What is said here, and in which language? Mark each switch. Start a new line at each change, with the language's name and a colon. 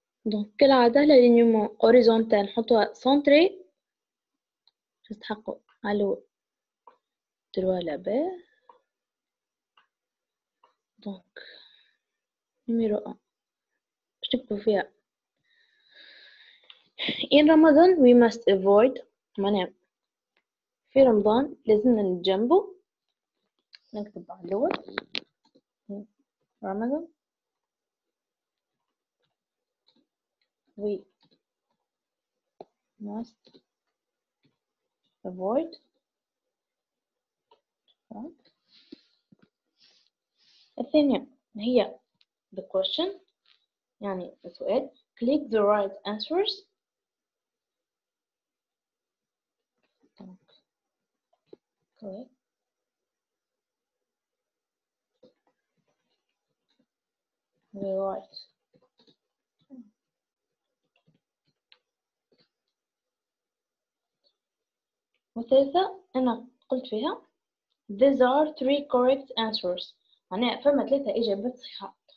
Arabic: دونك كالعادة
French: l'alignement horizontal
Arabic: نحطوها centré باش تحققوا على تروا لاباس. دونك نيميرو 1 باش نكتبو فيها
English: in Ramadan we must avoid،
Arabic: معناها في رمضان لازمنا نتجنبو. نكتب على الأول Ramadan
English: we must avoid.
Arabic: الثانية هي the question يعني السؤال
English: click the right answers. correct the right
Arabic: والثالثة أنا قلت فيها
English: these are three correct answers،
Arabic: معناها فما 3 إجابات صحيحة.